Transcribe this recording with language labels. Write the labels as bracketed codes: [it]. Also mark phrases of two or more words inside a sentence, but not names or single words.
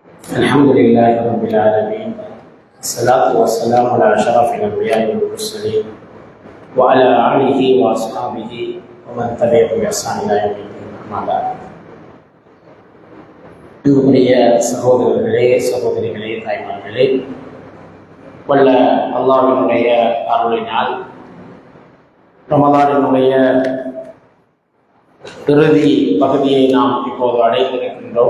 [ar] الحمد لله رب العالمين. الصلاة والسلام على أشرف الأنبياء والمرسلين وعلى آله وأصحابه ومن تبعهم بإحسان إلى يوم الدين. أما بعد. [ta] அன்புக்குரிய சகோதரர்களே, சகோதரிகளே, தாய்மார்களே, வல்ல அல்லாஹ்வினுடைய அருளினால் ரமலானினுடைய இறுதி பகுதியை நாம் இப்போது அடைந்திருக்கின்றோம்.